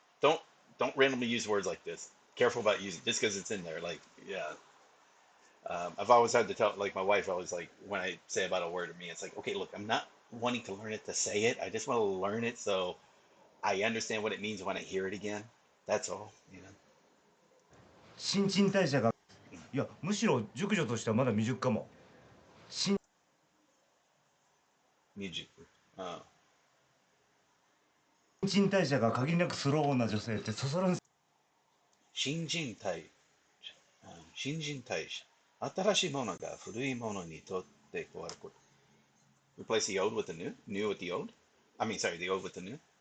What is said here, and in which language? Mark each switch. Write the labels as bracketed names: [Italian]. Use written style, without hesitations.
[English] Don't randomly use words like this. Careful about using just because it's in there. Like, yeah. I've always had to tell, like my wife always like when I say about a word to me, it's like, okay, look, I'm not wanting to learn it to say it. I just want to learn it so I understand what it means when I hear it again. That's all, you know. [Japanese] 新陳代謝が、いや、むしろ熟女としてはまだ未熟かも。新 Mijuku. 陳代謝が限りなくスローな女性ってそそるんです。新陳代謝。新陳代謝。新しいものが古いものにとって変わること。 [English] Replace the old with the new? New with the old? I mean, sorry, the old with the new?